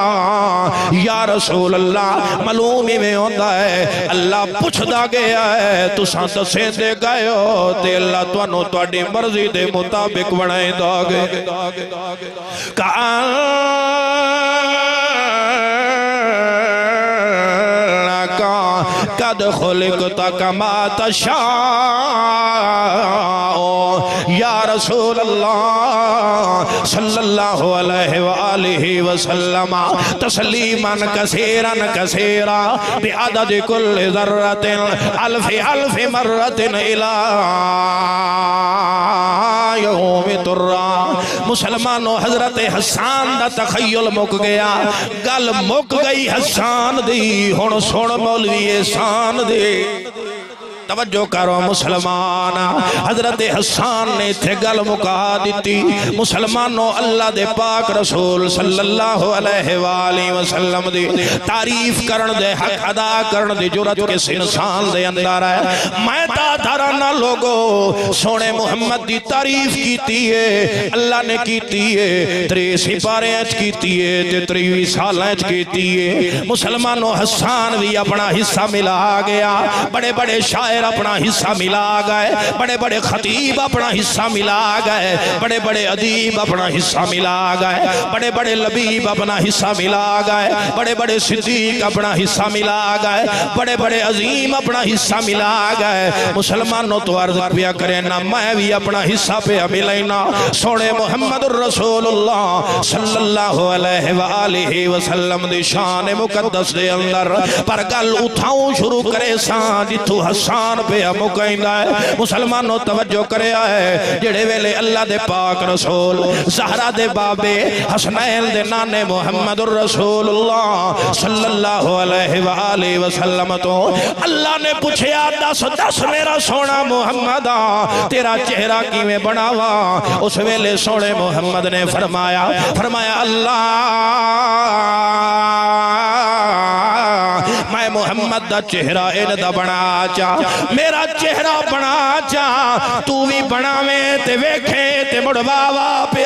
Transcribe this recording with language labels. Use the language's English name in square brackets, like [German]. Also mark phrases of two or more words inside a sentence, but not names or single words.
[Arabic] يا رسول الله [Punjabi] معلوم اینویں ہوندا ہے اللہ پچھدا گیا ہے تساں دسیندے گئے ہو تے اللہ تہانوں تہاڈی مرضی دے مطابق بنائیندا گیا. [Arabic] قد خلقت كما تشاء يا رسول الله صلى الله عليه وآله وسلم تسليما كثيرا كثيرا بعدد كل ذرة ألف مرة إلى يوم ترا. [Punjabi] مسلمانو حضرت حسن دا تخیل مک گیا، گل مک گئی حسن دی. ہن سن مولوی احسان دے توجہ کرو مسلمان. حضرت حسن نے اتھے گل مکا دی. مسلمانو اللہ دے پاک رسول [Arabic] صلى الله عليه وسلم [Punjabi] دی تعریف کرن دے حق ادا کرن دی جرأت کس انسان دے اندر ہے. میں تارا نا لوگو سوہنے محمد دی تعریف کیتی ہے، اللہ نے کیتی ہے 3 سپارے کیتی ہے تے 23 سالاں کیتی ہے. مسلمانو حسن بھی اپنا حصہ ملا گیا، وڈے وڈے شاعر اپنا حصہ ملا گئے، وڈے وڈے خطیب اپنا حصہ ملا گئے، وڈے وڈے ادیب اپنا حصہ ملا گئے، وڈے وڈے لبیب اپنا حصہ ملا گئے، وڈے وڈے صدیق اپنا حصہ ملا گئے، وڈے وڈے عظیم اپنا حصہ ملا گئے. مسلمانو تو عرض پیا کرے نا میں بھی اپنا حصہ پے ملنا. سوہنے محمد رسول اللہ [Arabic] صلى الله عليه وسلم [Punjabi] دی شان مقدس دے اندر پر گل اٹھاواں شروع کرے سا جتھوں حسن پے مکیندا ہے. مسلمانو توجہ کریا ہے جیہڑے ویلے اللہ دے پاک رسول زہرا دے بابے حسنین دے نانے محمد رسول اللہ [Arabic] صلى الله عليه وسلم [Punjabi] تو اللہ نے پچھیا دس دس میرا سوہنا محمد تیرا چہرہ کویں بناواں. اس ویلے سوہنے محمد نے فرمایا اللہ میں محمد دا چہرہ اینہاں دا بنا چا، میرا چہرہ بنا چا، تو بھی بناوے تے ویکھے تے مڑواواں پیا.